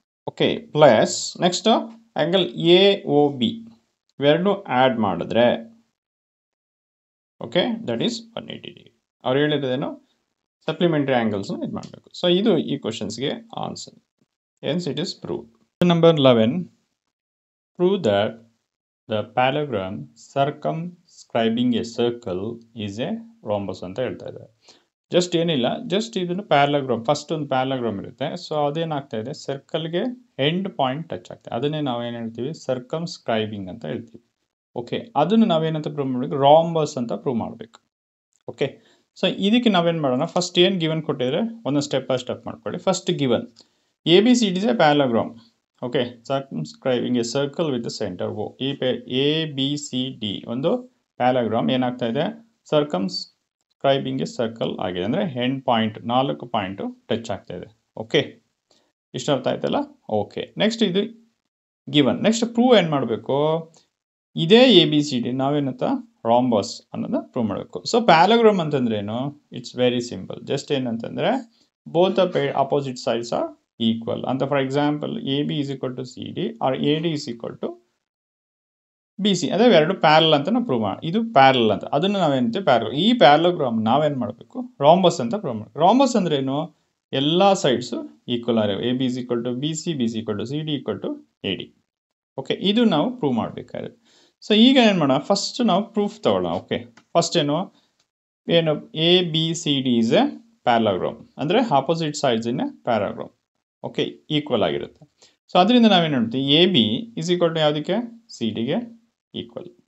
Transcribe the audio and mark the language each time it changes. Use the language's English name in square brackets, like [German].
[Kannada] Okay, plus next angle A O B ಇವೆರಡೂ add ಮಾಡಿದ್ರೆ okay that is 180 degree. ಅವ್ರು ಹೇಳಿರೋದೇನು, supplementary ಆ್ಯಂಗಲ್ಸ್ನ ಇದು ಮಾಡಬೇಕು. ಸೊ ಇದು ಈ ಕ್ವಶನ್ಸ್ಗೆ answer. [English] Hence it is proved. Number 11, prove that the parallelogram circumscribing a circle is a rhombus [Kannada] ಅಂತ ಹೇಳ್ತಾ ಇದ್ದಾರೆ. ಜಸ್ಟ್ ಏನಿಲ್ಲ, ಜಸ್ಟ್ ಇದನ್ನು ಪ್ಯಾರಲೋಗ್ರಾಮ್, ಫಸ್ಟ್ ಒಂದು ಪ್ಯಾರಲೋಗ್ರಾಮ್ ಇರುತ್ತೆ. ಸೊ ಅದೇನಾಗ್ತಾ ಇದೆ, ಸರ್ಕಲ್ಗೆ ಎಂಡ್ ಪಾಯಿಂಟ್ ಟಚ್ ಆಗ್ತದೆ. ಅದನ್ನೇ ನಾವೇನು ಹೇಳ್ತೀವಿ, ಸರ್ಕಮ್ಸ್ಕ್ರೈಬಿಂಗ್ ಅಂತ ಹೇಳ್ತೀವಿ. ಓಕೆ, ಅದನ್ನು ನಾವೇನಂತ ಪ್ರೂವ್ ಮಾಡಬೇಕು, ರಾಂಬಸ್ ಅಂತ ಪ್ರೂವ್ ಮಾಡಬೇಕು. ಓಕೆ, ಸೊ ಇದಕ್ಕೆ ನಾವೇನು ಮಾಡೋಣ, ಫಸ್ಟ್ ಏನು ಗಿವನ್ ಕೊಟ್ಟಿದ್ರೆ ಒಂದೊಂದು ಸ್ಟೆಪ್ ಬೈ ಸ್ಟೆಪ್ ಮಾಡ್ಕೊಳ್ಳಿ. [English] First given ABCD is a parallelogram. Okay, circumscribing a circle with the center O. [Kannada] ABCD ಒಂದು ಪ್ಯಾರಲೋಗ್ರಾಮ್ ಏನಾಗ್ತಾ ಇದೆ, ಸರ್ಕಮ್ಸ್ಕ್ರೈಬಿಂಗ್ ಎ ಸರ್ಕಲ್ ಆಗಿದೆ. ಅಂದರೆ ಎಂಡ್ ಪಾಯಿಂಟ್ 4 ಪಾಯಿಂಟು ಟಚ್ ಆಗ್ತಾ ಇದೆ. ಓಕೆ, ಇಷ್ಟು ಅರ್ಥ ಆಯ್ತಲ್ಲ? ಓಕೆ, ನೆಕ್ಸ್ಟ್ ಇದು ಗಿವನ್. ನೆಕ್ಸ್ಟ್ ಪ್ರೂವ್ ಏನು ಮಾಡಬೇಕು, ಇದೇ ABCD ನಾವೇನಂತ ರಾಂಬಸ್ ಅನ್ನೋದು ಪ್ರೂವ್ ಮಾಡಬೇಕು. ಸೊ ಪ್ಯಾರಲೋಗ್ರಾಮ್ ಅಂತಂದ್ರೆ ಏನು, ಇಟ್ಸ್ ವೆರಿ ಸಿಂಪಲ್. ಜಸ್ಟ್ ಏನಂತಂದರೆ [English] both the opposite sides are equal. And for example, AB is equal to CD or AD is equal to BC. [Kannada] ಅದೇ ಎರಡು ಪ್ಯಾರಲ್ ಅಂತ ನಾವು ಪ್ರೂವ್ ಮಾಡಿ, ಇದು ಪ್ಯಾರಲ್ ಅಂತ, ಅದನ್ನು ನಾವೇನಂತೀವಿ ಪ್ಯಾರಲ್. ಈ ಪ್ಯಾರಲೋಗ್ರಾಮ್ ನಾವೇನು ಮಾಡಬೇಕು, ರಾಂಬಸ್ ಅಂತ ಪ್ರೂವ್ ಮಾಡಬೇಕು. ರಾಂಬಸ್ ಅಂದ್ರೆ ಏನು, ಎಲ್ಲ ಸೈಡ್ಸು ಈಕ್ವಲ್ ಆಗಿವೆ. [English] AB is equal to BC, BC equal to CD equal to AD. [Kannada] Okay, ಇದು ನಾವು ಪ್ರೂವ್ ಮಾಡಬೇಕಾದ್ರೆ. ಸೊ ಈಗ ಏನು ಮಾಡೋಣ, ಫಸ್ಟ್ ನಾವು ಪ್ರೂಫ್ ತಗೊಳ್ಳೋಣ. ಓಕೆ, ಫಸ್ಟ್ ಏನು ABCD is a ಪ್ಯಾರಲೋಗ್ರಾಮ್ ಅಂದರೆ ಆಪೋಸಿಟ್ ಸೈಡ್ಸ್ ಇನ್ ಪ್ಯಾರಲೋಗ್ರಾಮ್. ಓಕೆ, ಈಕ್ವಲ್ ಆಗಿರುತ್ತೆ. ಸೊ ಅದರಿಂದ ನಾವೇನು ಹೇಳ್ತೀವಿ, AB ಇಸ್ ಈಕ್ವಲ್ ಟು ಯಾವುದಕ್ಕೆ, CD ಗೆ ಈಕ್ವಲ್.